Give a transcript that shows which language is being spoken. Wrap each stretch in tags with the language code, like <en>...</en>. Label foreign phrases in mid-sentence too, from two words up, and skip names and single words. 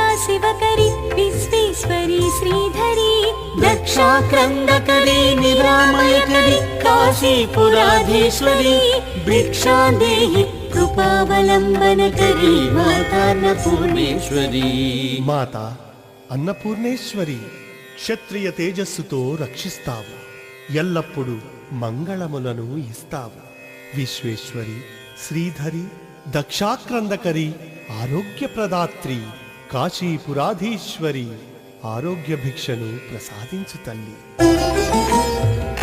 <sa>शिवकरी विश्वेश्वरी श्रीधरी दक्षाक्रन्दकरी निरामयकरी काशीपुराधीश्वरी भिक्षा देहि कृपावलम्बनकरी माता अन्नपूर्णेश्वरी।</sa> <te>మాతా అన్నపూర్ణేశ్వరి, క్షత్రియ తేజస్సుతో రక్షిస్తావు, ఎల్లప్పుడూ మంగళములను ఇస్తావు. విశ్వేశ్వరి, శ్రీధరి, దక్షాక్రందకరి, ఆరోగ్యప్రదాత్రి, కాశీపురాధీశ్వరి, ఆరోగ్య భిక్షను ప్రసాదించు తల్లి.</te>